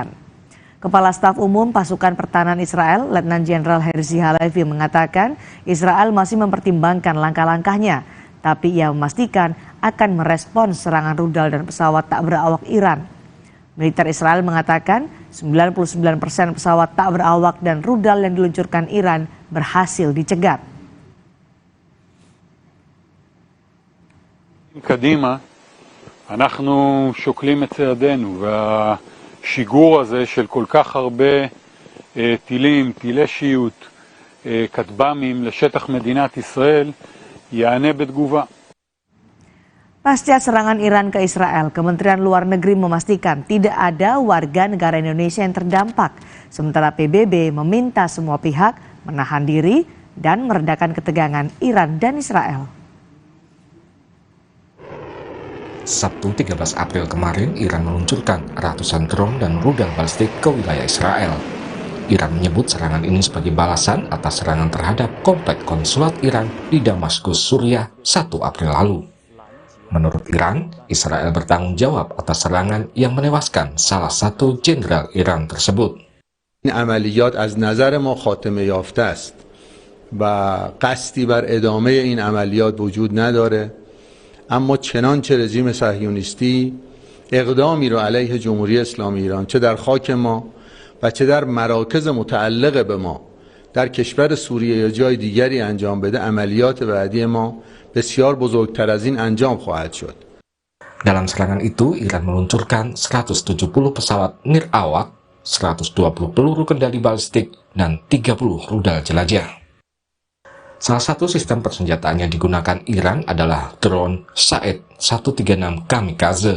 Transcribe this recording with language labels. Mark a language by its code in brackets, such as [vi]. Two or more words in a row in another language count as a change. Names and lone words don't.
[id] Kepala Staf Umum Pasukan Pertahanan Israel, Letnan Jenderal Herzi Halevi mengatakan Israel masih mempertimbangkan langkah-langkahnya, tapi ia memastikan akan merespon serangan rudal dan pesawat tak berawak Iran. Militer Israel mengatakan 99% pesawat tak berawak dan rudal yang diluncurkan Iran berhasil dicegat. [he] קדימה, אנחנו שוקלים את צעדינו, והשיגור הזה של כל כך הרבה טילים, טילי שיוט, כטב"מים לשטח מדינת ישראל, יענה בתגובה. [id] Pasca serangan Iran ke Israel, Kementerian Luar Negeri memastikan tidak ada warga negara Indonesia yang terdampak. Sementara PBB meminta semua pihak menahan diri dan meredakan ketegangan Iran dan Israel. Sabtu 13 April kemarin, Iran meluncurkan ratusan drone dan rudal balistik ke wilayah Israel. Iran menyebut serangan ini sebagai balasan atas serangan terhadap kompleks konsulat Iran di Damaskus, Suriah 1 April lalu. Menurut Iran, Israel bertanggung jawab atas serangan yang menewaskan salah satu jenderal Iran tersebut. [fa] این عملیات از نظر ما خاتمه یافته است و قصدی بر ادامه این عملیات وجود نداره، اما چنانچه رژیم صهیونیستی اقدامی رو علیه جمهوری اسلامی ایران چه در خاک ما و چه در مراکز متعلق به ما در کشور سوریه یا جای دیگری انجام بده، عملیات بعدی ما بسیار بزرگتر از این انجام خواهد شد. [id] Dalam serangan itu, Iran meluncurkan 170 pesawat nirawak, 120 peluru kendali balistik, dan 30 rudal jelajah. Salah satu sistem persenjataan yang digunakan Iran adalah drone Shahed 136 Kamikaze.